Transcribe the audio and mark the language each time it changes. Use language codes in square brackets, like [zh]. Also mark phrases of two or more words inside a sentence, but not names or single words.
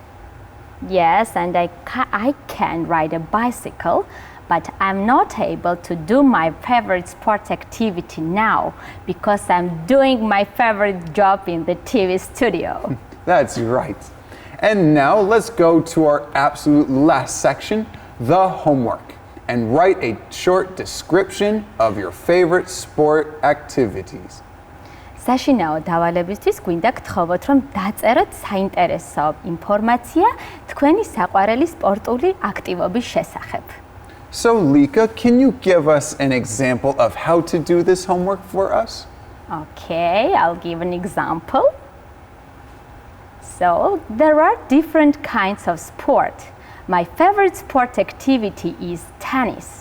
[en] Yes, and I can ride a bicycle, but I'm not able to do my favorite sport activity now because I'm doing my favorite job in the TV studio. That's right. And now let's go to our absolute last section, the homework, and write a short description of your favorite sport activities. [ka] საშინაო დავალებისთვის გვინდა გთხოვოთ, რომ დაწეროთ საინტერესო ინფორმაცია თქვენი საყვარელი სპორტული აქტივობის შესახებ. [en] So Lika, can you give us an example of how to do this homework for us? Okay, I'll give an example. So, there are different kinds of sport. My favorite sport activity is tennis.